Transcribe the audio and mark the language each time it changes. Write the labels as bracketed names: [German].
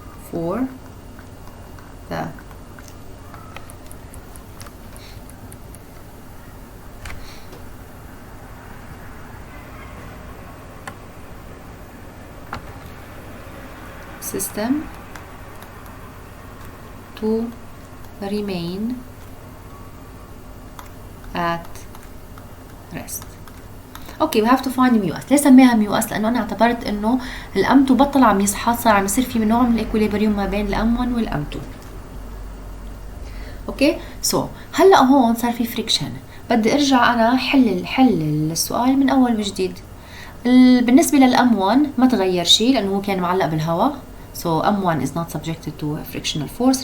[English] For the system to remain at rest. [Arabic] اوكي [English] we have to find [Arabic] ميو اس. ليه سميها ميو اس؟ لانه انا اعتبرت انه الام2 بطل عم يصحى، صار عم يصير في نوع من الاكوليبريوم ما بين الام1 والام2. اوكي سو هلا هون صار في فريكشن، بدي ارجع انا حل السؤال من اول وجديد. بالنسبة للأم 1 ما تغير شيء لأنه هو كان معلق بالهواء. [English] So M1 is not subjected to frictional force.